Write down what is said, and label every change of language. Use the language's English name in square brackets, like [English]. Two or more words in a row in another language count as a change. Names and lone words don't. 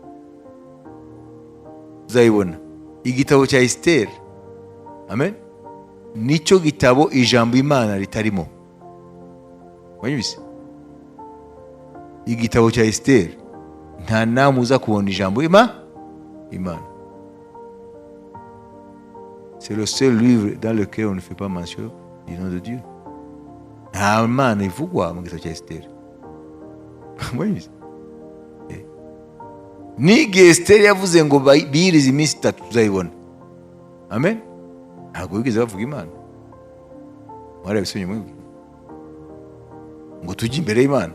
[Kinyarwanda] Uzayibona igitabo cya Esteri. Amen. Nicyo gitabo ijambo Imana ritarimo. Wanyumvise? Igitabo cya Esteri nta namwe uza kubona ijambo Imana. [French] C'est le seul livre dans lequel on ne fait pas mention du nom de Dieu. [Kinyarwanda] Nta Mana ivugwa mu gitabo cya Esteri. Wanyumvise? N'igihe Esteri yavuze ngo biyirize iminsi 3 uzayibona. Amen. Ntabwo bigeze bavuga Imana. Warabisomye mwebwe ngo tujye imbere y'Imana.